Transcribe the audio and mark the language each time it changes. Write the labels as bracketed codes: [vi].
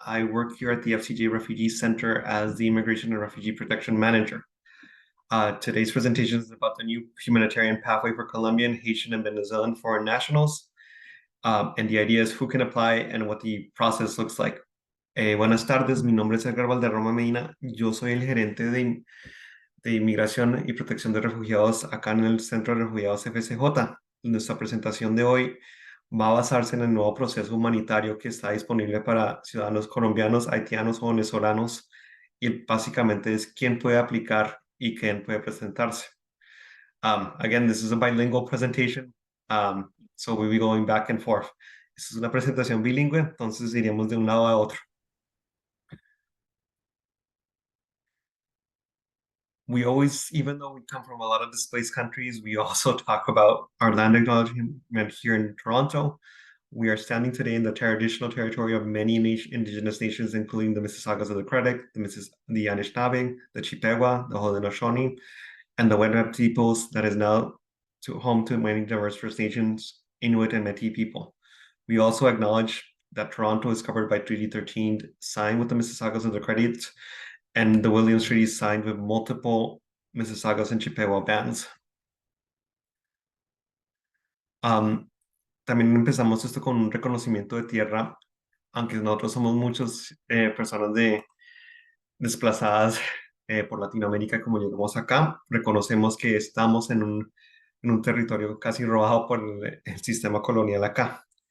[en] I work here at the FCJ Refugee Center as the Immigration and Refugee Protection Manager. Today's presentation is about the new humanitarian pathway for Colombian, Haitian, and Venezuelan foreign nationals. And the idea is who can apply and what the process looks like. [es] Buenas tardes, mi nombre es Edgar Valderrama Medina. Yo soy el gerente de Inmigración y Protección de Refugiados acá en el Centro de Refugiados FCJ. Nuestra presentación de hoy va a basarse en el nuevo proceso humanitario que está disponible para ciudadanos colombianos, haitianos o venezolanos, y básicamente es quién puede aplicar y quién puede presentarse. [en] Again, this is a bilingual presentation, so we'll be going back and forth. [es] Esta es una presentación bilingüe, entonces iremos de un lado a otro. [en] We always, even though we come from a lot of displaced countries, we also talk about our land acknowledgement here in Toronto. We are standing today in the traditional territory of many indigenous nations, including the Mississaugas of the Credit, the Anishinaabe, the Chippewa, the Haudenosaunee, and the Wendat peoples that is now home to many diverse First Nations, Inuit, and Métis people. We also acknowledge that Toronto is covered by Treaty 13 signed with the Mississaugas of the Credit, and the Williams Treaty signed with multiple Mississaugas and Chippewa bands. [es] También empezamos esto con un reconocimiento de tierra, aunque nosotros somos muchas personas desplazadas por Latinoamérica como llegamos acá, reconocemos que estamos en un territorio casi robado por el sistema colonial acá.